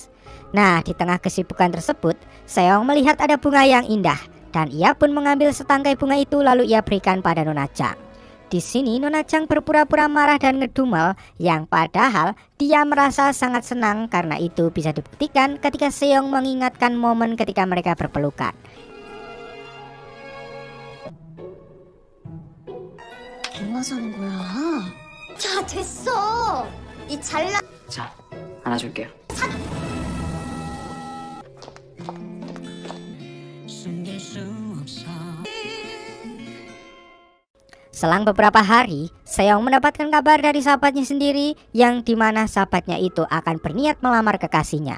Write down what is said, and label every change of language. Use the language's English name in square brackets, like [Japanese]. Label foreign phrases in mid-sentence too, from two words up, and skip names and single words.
[Indonesian] Nah, di tengah kesibukan tersebut, Seong melihat ada bunga yang indah. Dan ia pun mengambil setangkai bunga itu lalu ia berikan pada Nona Chang. Di sini Nona Chang berpura-pura marah dan ngedumel yang padahal dia merasa sangat senang karena itu bisa dibuktikan ketika Seong mengingatkan momen ketika mereka berpelukan. [Korean] 뭐 하자는 거야? 야, 됐어. 이 잘나. 자, 안아줄게요. [Indonesian] Selang beberapa hari, Seong mendapatkan kabar dari sahabatnya sendiri yang dimana sahabatnya itu akan berniat melamar kekasihnya.